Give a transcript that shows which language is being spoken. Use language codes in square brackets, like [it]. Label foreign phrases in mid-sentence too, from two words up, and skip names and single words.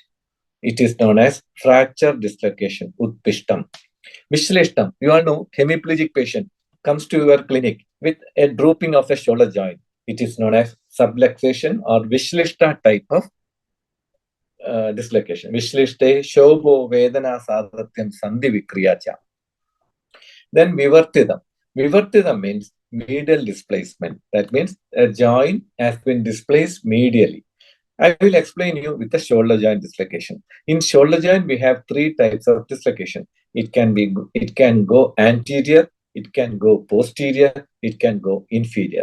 [en] It is known as fracture dislocation, utpishtam. Vishlishtam, you all know, hemiplegic patient comes to your clinic with a drooping of the shoulder joint. It is known as subluxation or Vishlishta type of dislocation. [sa] Vishlishte shobho vedana sadhatyam sandhi vikriyacha. [en] Then vivartidam. Vivartidam means medial displacement. That means a joint has been displaced medially. I will explain you with the shoulder joint dislocation. In shoulder joint, we have three types of dislocation. It can go anterior, it can go posterior, it can go inferior.